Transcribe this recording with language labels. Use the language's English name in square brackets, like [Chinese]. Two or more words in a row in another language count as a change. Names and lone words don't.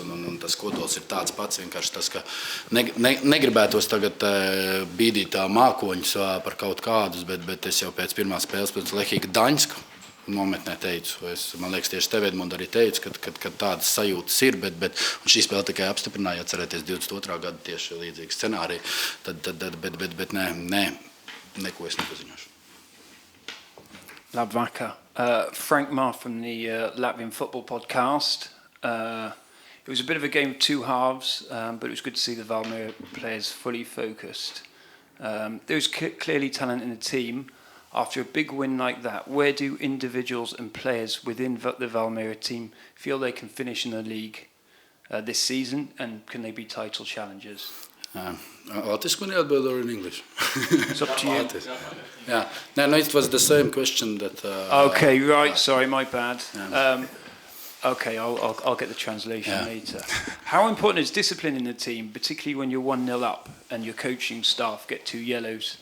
[Latvian] Un tas kodols ir tāds pats, vienkārši tas, ka negribētos tagad bīdīt mākoņus par kaut kādus, bet es jau pēc pirmās spēles pēc Lehija Gdaņska nometnē teicu. Man liekas, tieši tev, Edmund, arī teicu, ka tādas sajūtas ir, bet šī spēle tikai apstiprināja, atcerēties 22. gada tieši līdzīgi scenāriju, bet neko es nepaziņošu. Labvakar. [English] Frank Marr from the Latvian Football Podcast. It was a bit of a game of two halves, but it was good to see the Valmiera players fully focused. There was clearly talent in the team. After a big win like that, where do individuals and players within the Valmiera team feel they can finish in the league this season, and can they be title challengers? [Latvian] Latviski man jāatbild [English] or in English? It's up to you. Yeah. No, it was the same question that... Okay, right, sorry, my bad. Okay, I'll get the translation later. How important is discipline in the team, particularly when you're 1-0 up and your coaching staff get 2 yellows?